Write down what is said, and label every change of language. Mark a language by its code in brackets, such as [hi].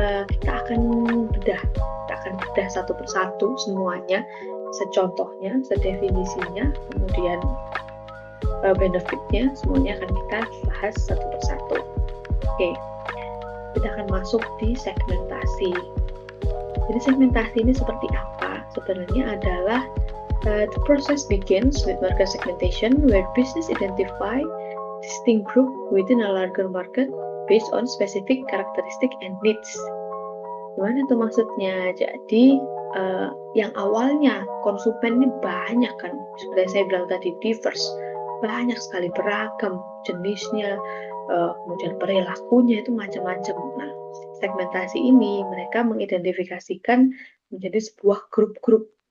[id] Kita akan bedah satu persatu semuanya, secontohnya, sedefinisinya, kemudian benefitnya, semuanya akan kita bahas satu persatu. Oke, kita akan masuk di segmentasi. Jadi segmentasi ini seperti apa? Sebenarnya adalah [en] the process begins with market segmentation, where business identify distinct group within a larger market based on specific characteristic and needs. [id] Gimana tuh maksudnya? Jadi yang awalnya konsumen ini banyak kan, seperti saya bilang tadi, diverse, banyak sekali, beragam jenisnya, kemudian perilakunya itu macam-macam. Nah, segmentasi ini mereka mengidentifikasikan menjadi sebuah grup-grup.